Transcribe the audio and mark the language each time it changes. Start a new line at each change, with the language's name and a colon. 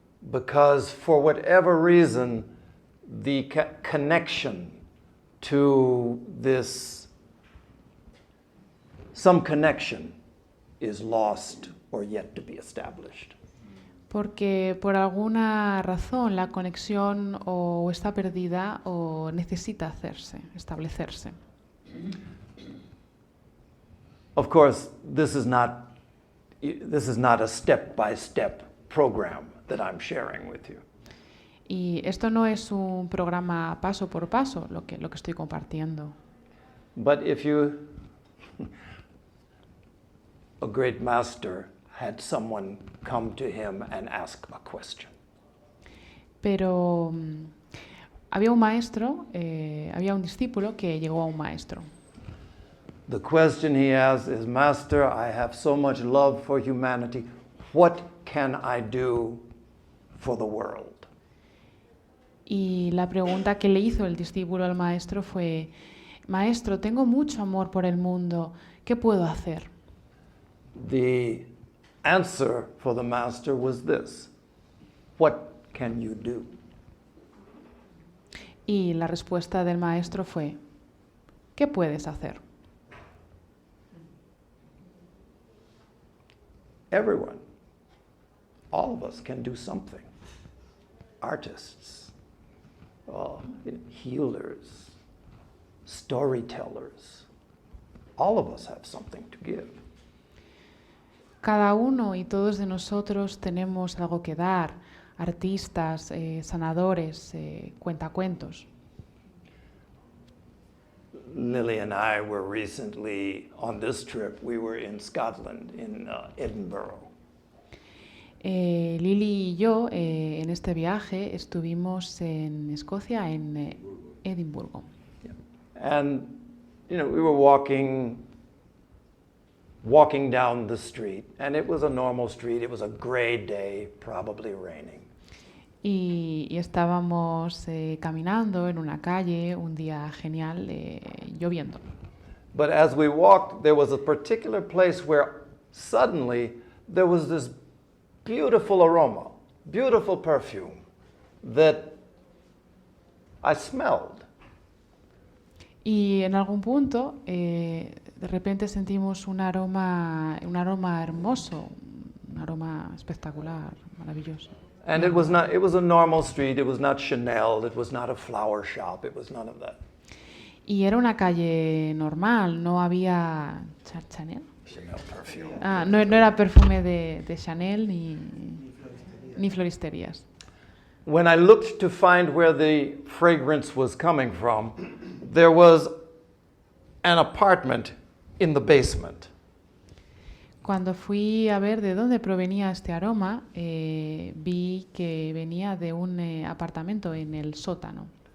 English: Because for whatever reason, the connection to this, some connection is lost or yet to be established.
Spanish: Porque por alguna razón la conexión o está perdida o necesita establecerse.
English: Of course, this is not a step-by-step program that I'm sharing with you.
Spanish: Y esto no es un programa paso por paso lo que estoy compartiendo.
English: But if a great master had someone come to him and ask a question.
Spanish: Pero había un maestro, había un discípulo que llegó a un maestro.
English: The question he asks is, Master, I have so much love for humanity. What can I do for the world?
Spanish: Y la pregunta que le hizo el discípulo al maestro fue, Maestro, tengo mucho amor por el mundo, ¿qué puedo hacer?
English: The answer for the master was this: what can you do?
Spanish: Y la respuesta del maestro fue, ¿qué puedes hacer?
English: Everyone, all of us can do something. Artists, healers, storytellers, all of us have something to give.
Spanish: Cada uno y todos de nosotros tenemos algo que dar, artistas, sanadores, cuentacuentos.
English: Lily and I were recently on this trip. We were in Scotland, in Edinburgh.
Spanish: Lily y yo en este viaje estuvimos en Escocia, en Edimburgo.
English: And, we were walking down the street, and it was a normal street. It was a gray day, probably raining.
Spanish: Y estábamos caminando en una calle, un día genial, lloviendo.
English: But as we walked, there was a particular place where suddenly there was this beautiful aroma, beautiful perfume that I smelled.
Spanish: Y en algún punto, de repente sentimos un aroma hermoso, un aroma espectacular, maravilloso.
English: And it was a normal street. It was not Chanel. It was not a flower shop. It was none of that.
Spanish: Y era una calle normal, no había Chanel.
English: Chanel perfume.
Spanish: No era perfume de Chanel ni floristerías.
English: When I looked to find where the fragrance was coming from, there was an apartment in the basement.
Spanish: Cuando fui a ver de dónde provenía este aroma, vi que venía de un apartamento en el sótano.